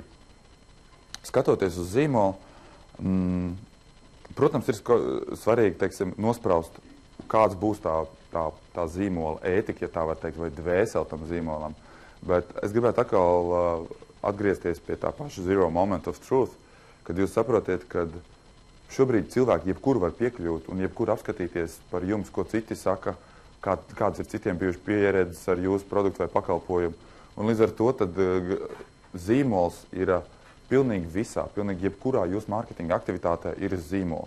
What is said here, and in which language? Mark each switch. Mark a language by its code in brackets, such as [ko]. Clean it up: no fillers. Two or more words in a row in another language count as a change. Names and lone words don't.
[lv] Skatoties uz zīmolu, protams, ir svarīgi, teiksim, nospraust, kāds būs tā zīmola ētika, ja tā var teikt, vai dvēseli tam zīmolam. Bet es gribētu atkal atgriezties pie tā paša [en] zero moment of truth, [lv] kad jūs saprotiet, ka šobrīd cilvēki jebkur var piekļūt un jebkur apskatīties par jums, ko citi saka, kādas ir citiem bijuši pieredzes ar jūsu produktu vai pakalpojumu. Un līdz ar to tad zīmols ir pilnīgi visā, pilnīgi jebkurā jūsu mārketinga aktivitātē ir zīmols.